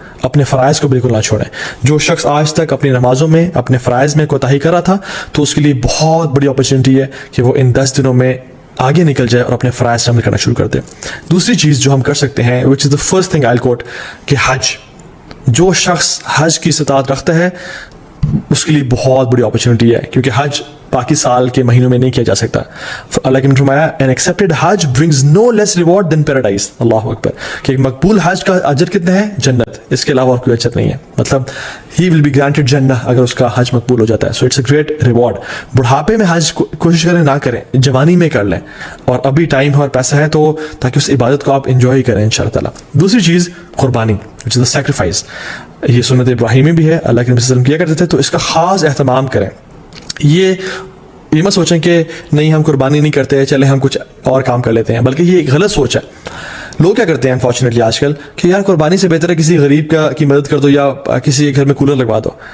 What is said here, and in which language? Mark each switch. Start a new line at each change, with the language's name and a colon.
Urdu: اپنے فرائض کو بالکل نہ چھوڑیں. جو شخص آج تک اپنی نمازوں میں اپنے فرائض میں کوتاہی کر رہا تھا تو اس کے لیے بہت بڑی اپرچونٹی ہے کہ وہ ان 10 دنوں میں آگے نکل جائے اور اپنے فرائض عمل کرنا شروع کر دے. دوسری چیز جو ہم کر سکتے ہیں
English: which is the first thing I quote
Urdu: کہ حج. جو شخص حج کی استطاعت رکھتا ہے اس کے لیے بہت بڑی اپرچونٹی ہے کیونکہ حج باقی سال کے مہینوں میں نہیں کیا جا سکتا. اللہ کے فرمایا
English: an accepted Hajj brings no less reward than paradise.
Urdu: اللہ اکبر. کہ ایک مقبول حج کا اجر کتنا ہے؟ جنت. اس کے علاوہ اور کوئی اجر نہیں ہے. مطلب
English: he will be granted
Urdu: جنہ اگر اس کا حج مقبول ہو جاتا ہے.
English: so it's a great reward.
Urdu: بڑھاپے میں حج کوشش کریں نہ کریں, جوانی میں کر لیں اور ابھی ٹائم ہے اور پیسہ ہے تو تاکہ اس عبادت کو آپ انجوائے کریں انشاءاللہ تعالیٰ. دوسری چیز قربانی
English: which is the sacrifice.
Urdu: یہ سنت ابراہیمی بھی ہے, اللہ کے نبی صلی اللہ علیہ وسلم کیا کرتے تھے, تو اس کا خاص اہتمام کریں. یہ مت سوچیں کہ نہیں ہم قربانی نہیں کرتے چلیں ہم کچھ اور کام کر لیتے ہیں, بلکہ یہ ایک غلط سوچ ہے. لوگ کیا کرتے ہیں انفارچونیٹلی آج کل کہ یار قربانی سے بہتر ہے کسی غریب کی مدد کر دو یا کسی کے گھر میں کولر لگوا دو.